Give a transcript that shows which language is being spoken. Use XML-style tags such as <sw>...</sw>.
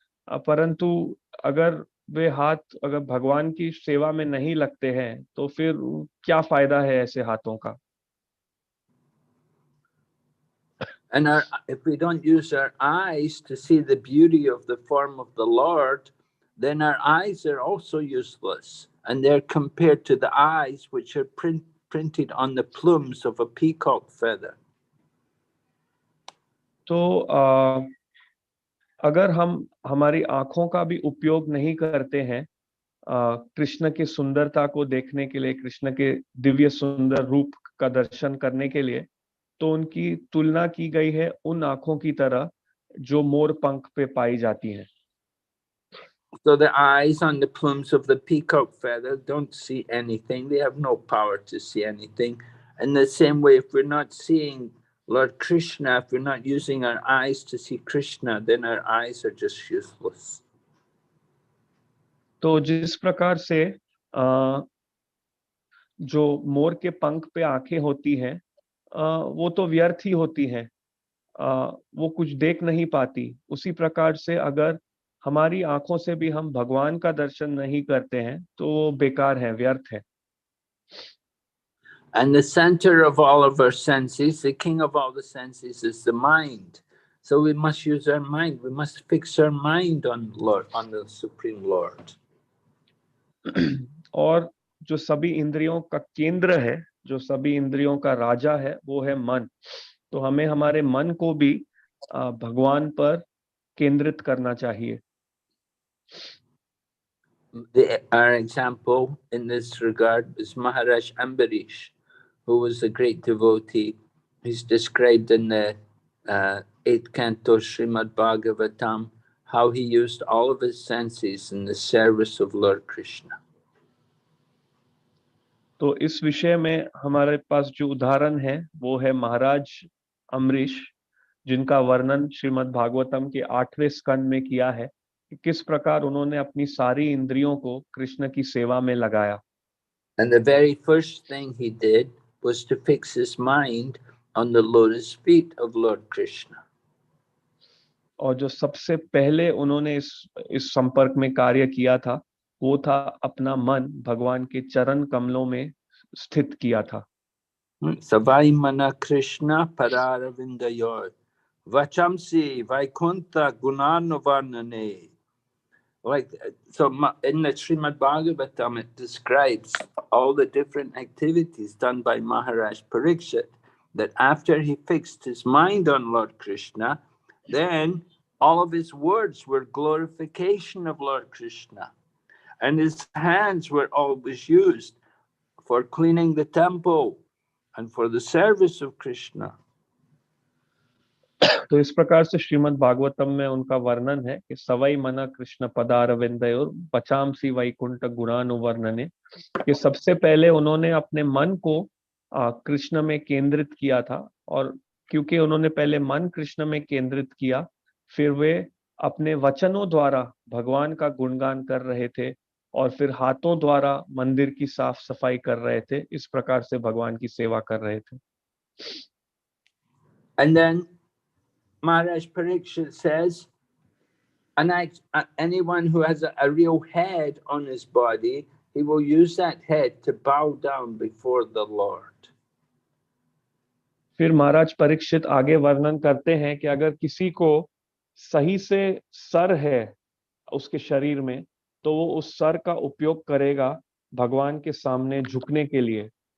<hi>परंतु अगर वे हाथ अगर भगवान की सेवा में नहीं लगते हैं, तो फिर क्या फायदा है ऐसे हाथों का।</hi> <en>And if we don't use our eyes to see the beauty of the form of the Lord, then our eyes are also useless. And they're compared to the eyes which are printed on the plumes of a peacock feather.</en> <hi>तो अगर हम हमारी आंखों का भी उपयोग नहीं करते हैं कृष्ण की सुंदरता को देखने के लिए, कृष्ण के दिव्य सुंदर रूप का दर्शन करने के लिए, तो उनकी तुलना की गई है उन आंखों की तरह जो मोर पंख पे पाई जाती हैं।</hi> <en>So the eyes on the plumes of the peacock feather don't see anything. They have no power to see anything. In the same way, if we're not seeing Lord Krishna, if we're not using our eyes to see Krishna, then our eyes are just useless.</en> <hi>तो जिस प्रकार से जो मोर के पंख पे आंखें होती हैं, वो तो व्यर्थ ही होती हैं, वो कुछ देख नहीं पाती। उसी प्रकार से अगर हमारी आंखों से भी हम भगवान का दर्शन नहीं करते हैं, तो वो बेकार है, व्यर्थ है।</hi> <en>And the center of all of our senses, the king of all the senses, is the mind. So we must use our mind. We must fix our mind on the Supreme Lord.</en> <hi>और जो सभी इंद्रियों का केंद्र है, जो सभी इंद्रियों का राजा है, वो है मन। तो हमें हमारे मन को भी भगवान पर केंद्रित करना चाहिए।</hi> <en>Our example in this regard is Maharaj Ambarish, who was a great devotee. He's described in the 8th canto Srimad Bhagavatam how he used all of his senses in the service of Lord Krishna.</en> <hi>तो इस विषय में हमारे पास जो उदाहरण है वो है महाराज अम्बरीश, जिनका वर्णन श्रीमद् भागवतम के 8वें स्कंद में किया है कि किस प्रकार उन्होंने अपनी सारी इंद्रियों को कृष्ण की सेवा में लगाया।</hi> <en>And the very first thing he did was to fix his mind on the lotus feet of Lord Krishna.</en> <hi>और जो सबसे पहले उन्होंने इस संपर्क में कार्य किया था, वो था अपना मन भगवान के चरण कमलों में स्थित किया था।</hi> <sa>Savai mana Krishna pararavindayor vachamsi vaikunta gunanavarnane</sa> <en>Like, so in the Srimad Bhagavatam, it describes all the different activities done by Maharaj Parikshit, that after he fixed his mind on Lord Krishna, then all of his words were glorification of Lord Krishna. And his hands were always used for cleaning the temple and for the service of Krishna.</en> <hi>तो इस प्रकार से श्रीमद् भागवतम में उनका वर्णन है कि</hi> <sa>सवई मना कृष्ण पदारविंदयोर पचामसी वैकुंठ गुणानुवर्णने,</sa> <hi>कि सबसे पहले उन्होंने अपने मन को कृष्ण में केंद्रित किया था, और क्योंकि उन्होंने पहले मन कृष्ण में केंद्रित किया, फिर वे अपने वचनों द्वारा भगवान का गुणगान कर रहे थे और फिर हाथों द्वारा मंदिर की साफ सफाई कर रहे थे। इस प्रकार से भगवान की सेवा कर रहे थे।</hi> <en>And then Maharaj Parikshit says, anyone who has a real head on his body, he will use that head to bow down before the Lord.</en> <hi>फिर महाराज परीक्षित आगे वर्णन करते हैं कि अगर किसी को सही से सर है उसके शरीर में, तो वो उस सर का उपयोग करेगा भगवान के सामने झुकने के लिए।</hi>